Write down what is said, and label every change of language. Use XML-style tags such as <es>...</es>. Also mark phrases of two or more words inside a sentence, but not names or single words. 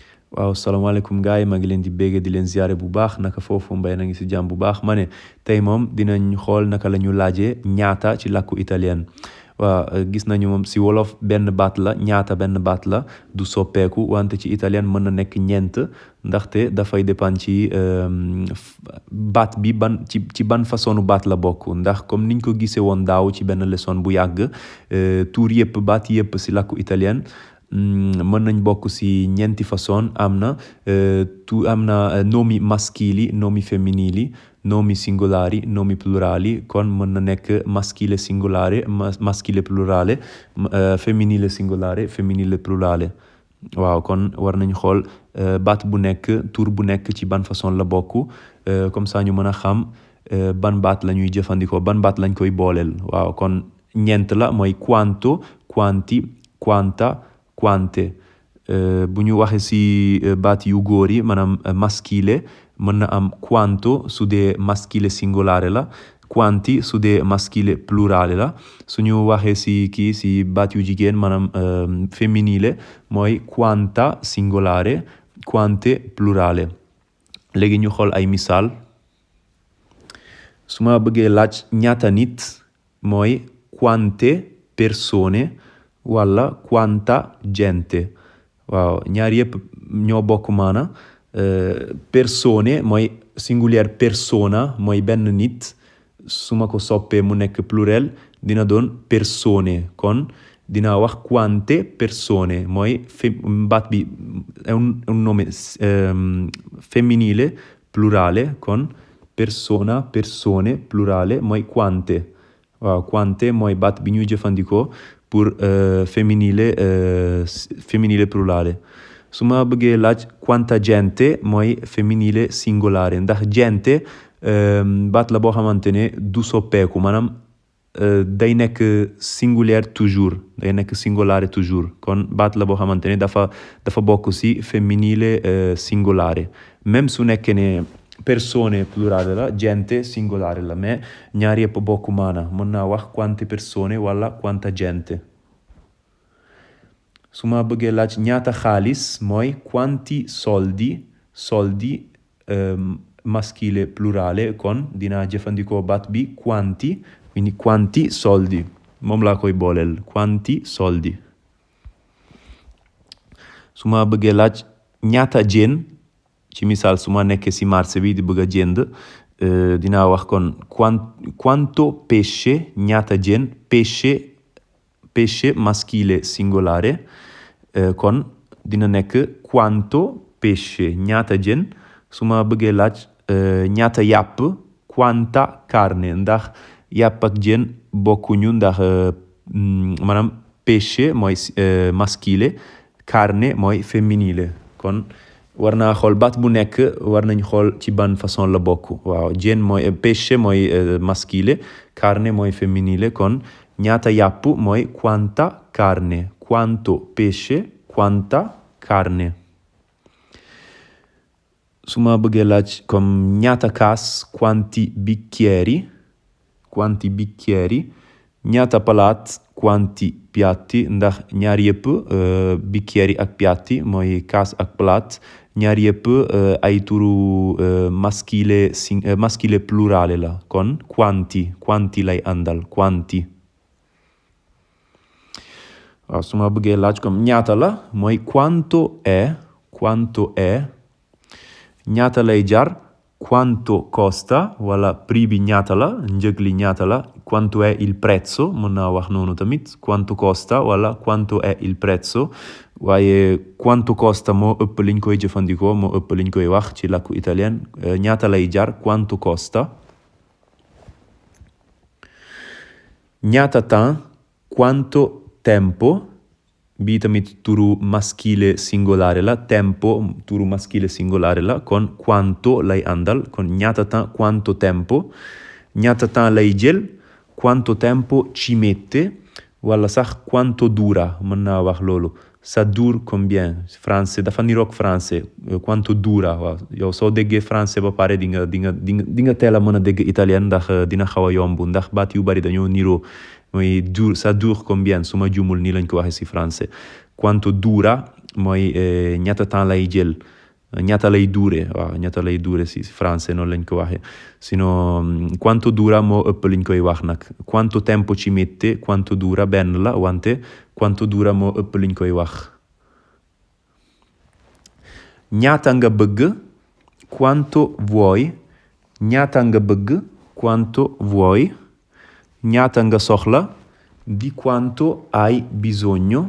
<wo>waaw salaamaaleykum gars yi maa ngi leen di bégge di leen ziare bu baax naka foofu mbay na ngi si jàmm bu baax ma ne tey moom dinañ xool naka la ñu laajee ñaata ci làkku italien waaw gis nañu moom si wolof benn baat la ñaata benn baat la du soppeeku wante ci italien mën na nekk ñeent ndaxte dafay dépendre ci baat bi ci ban façonu baat la bokk ndax comme niñ ko gisee woon daaw ci benn leçon bu yàgg tuur yëpp baat yëpp si làkku italien mën nañ bokk si ñeenti façon am na</wo> <it>nomi maschili nomi femminili nomi singolari nomi plurali</it> <wo>kon mën na nekk</wo> <it>maschile singolare maschile plurale femminile singolare femminile plurale</it> <wo>waaw kon war nañ xool baat bu nekk tur bu nekk ci ban façon la bokk</wo> <fr>comme ça</fr> <wo>ñu mën a xam ban baat la ñuy jëfandikoo ban baat lañ koy booleel waaw kon ñeent la mooy</wo> <it>quanto quanti quanta quante</it> <wo>bu ñu waxee si baat yu góor yi maanaam maschile mën na am quanto su dee</wo> <it>maschile singolare</it> <wo>la quanti su dee</wo> <it>maschile plurale</it> <wo>la suñu waxee si baat yu jigéen maanaam femminile mooy</wo> <it>quanta singolare quante plurale</it> <wo>léegi ñu xool ay misaal su ma bëggee laaj ñaata nit mooy</wo> <it>quante persone</it> <wo>wala</wo> <it>quanta gente</it> <wo>waaw ñaar yëpp ñoo bokk maana persone mooy singulier persona mooy benn nit su ma ko soppee mu nekk pluriel dina doon persone kon dina wax</wo> <it>quante persone</it> <wo>mooy baat bi</wo> <it>è un nome femminile plurale</it> <wo>kon</wo> <it>persona persone plurale</it> <wo>mooy quante waaw quante mooy baat bi ñuy jëfandikoo pour</wo> <it>femminile plurale</it> <wo>su ma bëggee laaj</wo> <it>quanta gente</it> <wo>mooy</wo> <it>femminile singolare</it> <wo>ndax gente baat la boo xamante ne du soppeeku maanaam day nekk</wo> <fr>singulier toujours</fr> <wo>day nekk singolare toujours kon baat la boo xamante ne dafa bokk si</wo> <it>femminile singolare</it> <wo>même su nekkee ne</wo> <it>persone plurale</it> <wo>la</wo> <it>gente singolare</it> <wo>la mais ñaar yëpp bokk maana mën naa wax</wo> <it>quante persone</it> <wo>wala</wo> <it>quanta gente</it> <wo>su ma bëggee laaj ñaata xaalis mooy</wo> <it>quanti soldi maschile plurale</it> <wo>kon dinaa jëfandikoo baat bi</wo> <it>quanti quindi quanti soldi</it> <wo>moom laa koy booleel</wo> <it>quanti soldi</it> <wo>su ma bëggee laaj ñaata jën ci misaal su ma nekkee si marché bi di bëgg a jënd dinaa wax kon</wo> <it>quanto pesce</it> <wo>ñaata jën</wo> <it>pesce maschile singolare</it> <wo>kon dina nekk</wo> <it>quanto pesce</it> <wo>ñaata jën su ma bëggee laaj ñaata yàpp</wo> <it>quanta carne</it> <wo>ndax yàpp ak jën bokkuñu ndax maanaam pesce mooy</wo> <it>maschile carne</it> <wo>mooy femminile kon war naa xool baat bu nekk war nañ xool ci ban façon la bokk waaw jën mooy pesce mooy</wo> <it>maschile carne</it> <wo>mooy femminile kon ñaata yàpp mooy</wo> <it>quanta carne quanto pesce quanta carne</it> <wo>su ma bëggee laaj comme ñaata kaas</wo> <it>quanti bicchieri</it> <wo>ñaata palaat</wo> <it>quanti piatti</it> <wo>ndax ñaar yëpp bicchieri ak piatti mooy kaas ak palaat ñaar yëpp ay turu</wo> <it>maschile plurale</it> <wo>la kon quanti lay àndal quanti waaw su ma bëggee laaj comme ñaata la mooy</wo> <it>quanto è</it> <wo>ñaata lay jar</wo> <it>quanto costa</it> <wo>wala prix bi ñaata la njëg li ñaata la</wo> <it>quanto è il prezzo</it> <wo>mën naa wax noonu tamit</wo> <it>quanto costa</it> <wo>wala</wo> <it>quanto è il prezzo</it> <wo>waaye</wo> <it>quanto costa</it> <wo>moo ëpp liñ koy jëfandikoo moo ëpp liñ koy wax ci làkku italien ñaata lay jar</wo> <it>quanto costa</it> <wo>ñaata temps</wo> <it>quanto tempo</it> <wo>bii tamit turu</wo> <it>maschile singolare</it> <wo>la tempo turu</wo> <it>maschile singolare</it> <wo>la kon quanto lay àndal kon ñaata temps</wo> <it>quanto tempo</it> <wo>ñaata temps lay jël</wo> <it>quanto tempo ci mette</it> <wo>wala sax</wo> <it>quanto dura</it> <wo>mën naa wax loolu</wo> <fr>ça dure combien</fr> <wo>français dafa niroog français</wo> <it>quanto dura</it> <wo>waaw yow soo déggee français ba pare di nga teel a mën a dégg italien ndax dina xaw a yomb ndax baat yu bari dañoo niroo mooy</wo> <fr>ça dure combien</fr> <wo>su ma jumul nii lañ ko waxee si français</wo> <it>quanto dura</it> <wo>mooy ñaata temps lay jël ñaata lay durer waaw ñaata lay durer si français noonu lañ ko waxee sinon</wo> <it>quanto dura</it> <wo>moo ëpp liñ koy wax nag</wo> <it>quanto tempo ci mette quanto dura</it> <wo>benn la wante</wo> <it>quanto dura</it> <wo>moo ëpp liñ koy wax ñaata nga bëgg</wo> <it>quanto vuoi</it> <wo>ñaata nga bëgg</wo> <it>quanto vuoi</it> <wo>ñaata nga soxla</wo> <it>di quanto hai bisogno</it>